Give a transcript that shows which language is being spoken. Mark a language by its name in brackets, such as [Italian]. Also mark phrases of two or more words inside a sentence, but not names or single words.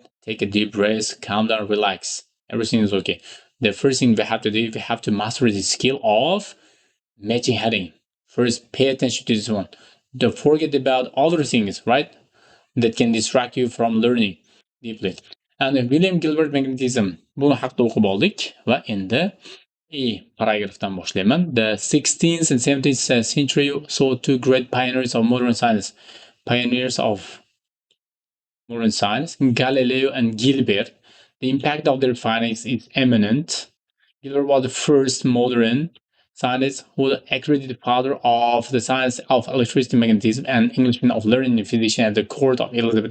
[English] Take a deep breath. Calm down. Relax. Everything is okay. The first thing we have to do, we have to master the skill of matching heading. First, pay attention to this one. Don't forget about other things, right? That can distract you from learning deeply. And William Gilbert magnetism. [Uzbek] Buni haqida o'qib oldik va endi paragrafdan boshlayman. [English] The 16th and 17th century saw two great pioneers of modern science. Galileo and Gilbert. The impact of their findings is eminent. Gilbert was the first modern scientist who accredited the father of the science of electricity, magnetism, and Englishman of learning and physician at the court of Elizabeth.